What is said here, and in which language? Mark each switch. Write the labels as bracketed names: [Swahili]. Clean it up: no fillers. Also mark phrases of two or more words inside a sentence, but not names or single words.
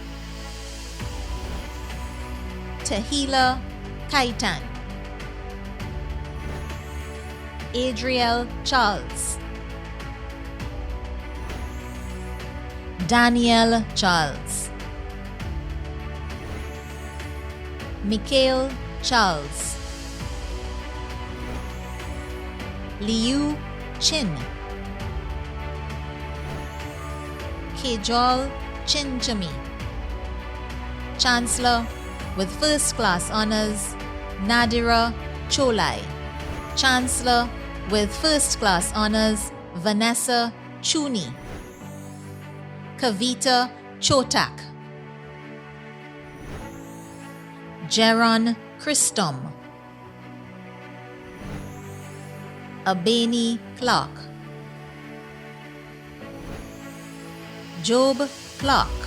[English] Tahila Kaitan, Adriel Charles, Danielle Charles, Mikhail Charles, Liu Chin, Kejol Chinchami. Chancellor with First Class Honours, Nadira Cholai. Chancellor with First Class Honours, Vanessa Chuni, Kavita Chotak, Jaron Christom, Abeni Clark, Job Clark,